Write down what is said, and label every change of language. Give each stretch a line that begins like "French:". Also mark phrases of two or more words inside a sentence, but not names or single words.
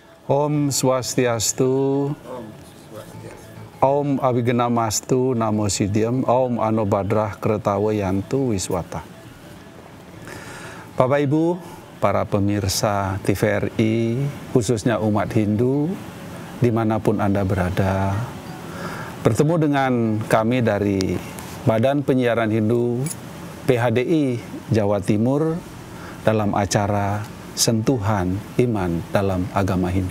Sanskrit: Om Swastiastu, Om Abigenamastu Namo Siddhyam, Om Anobadrah Kretawa Yantu Wiswata.
Indonesian: Bapak Ibu, para pemirsa TVRI, khususnya umat Hindu, dimanapun Anda berada, bertemu dengan kami dari Badan Penyiaran Hindu PHDI Jawa Timur dalam acara Sentuhan Iman dalam Agama Hindu.